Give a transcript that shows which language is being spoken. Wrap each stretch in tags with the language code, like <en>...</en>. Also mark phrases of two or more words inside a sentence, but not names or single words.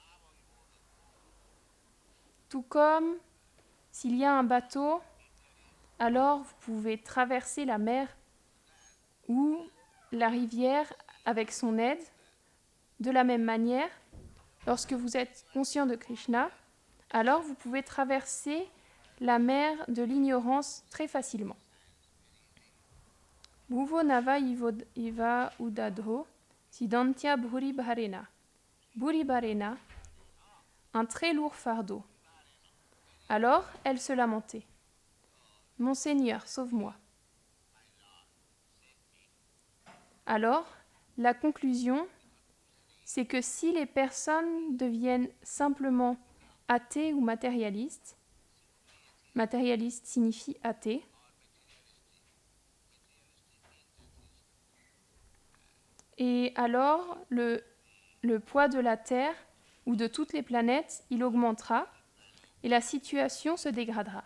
<fr>Tout comme s'il y a un bateau, alors vous pouvez traverser la mer ou la rivière avec son aide. De la même manière, lorsque vous êtes conscient de Krishna, alors vous pouvez traverser la mer de l'ignorance très facilement.</fr> <sa>Bhuvo Nava Iva Udadho Siddhantya Bhuri Bharena. Bhuri Bharena,</sa> <fr>un très lourd fardeau. Alors elle se lamentait. Mon Seigneur, sauve-moi. Alors, la conclusion, c'est que si les personnes deviennent simplement athées ou matérialistes, matérialiste signifie athée, et alors le poids de la Terre ou de toutes les planètes, il augmentera et la situation se dégradera.</fr>